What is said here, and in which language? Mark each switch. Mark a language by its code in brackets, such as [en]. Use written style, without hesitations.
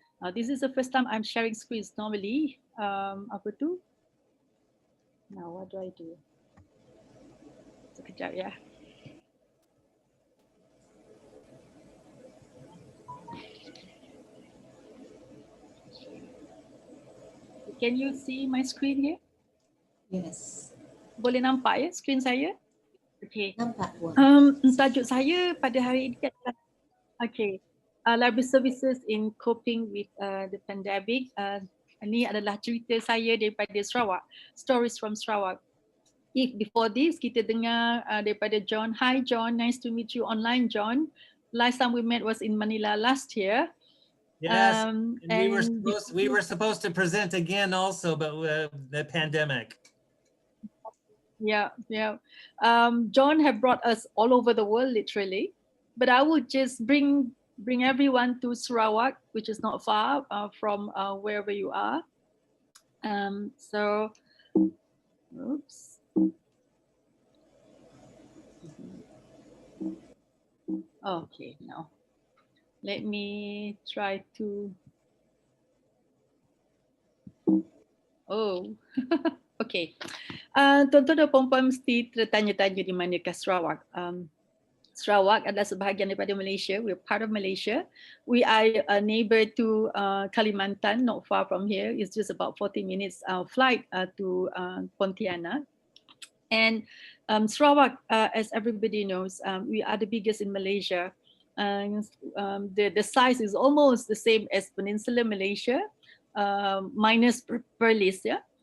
[en] This is the first time I'm sharing screens. Normally, [ms] apa tu? [en] Now what do I do? [ms] Sekejap ya. [en] Can you see my screen here? Yes. [ms] Boleh nampak ya screen saya? [en] Okay. [ms] Nampak. Tajuk saya pada hari ini adalah [en] library services in coping with the pandemic. [ms] Ini adalah cerita saya daripada Sarawak. [en] Stories from Sarawak. If before this [ms] kita dengar daripada [en] John. Hi John, nice to meet you online John. Last time we met was in Manila last year. Yes, and we were supposed to present again also, but the pandemic. Yeah. John have brought us all over the world, literally. But I would just bring everyone to Sarawak, which is not far from wherever you are. So, oops. Okay, now let me try to. [ms] Oh, okay. Tuan-tuan dan puan-puan mesti tertanya-tanya di manakah Sarawak. Sarawak adalah sebahagian daripada Malaysia. [en] We're part of Malaysia. We are a neighbor to Kalimantan, not far from here. It's just about 40 minutes flight to Pontianak. And Sarawak, as everybody knows, we are the biggest in Malaysia. The size is almost the same as Peninsular Malaysia, minus Perlis. Yeah.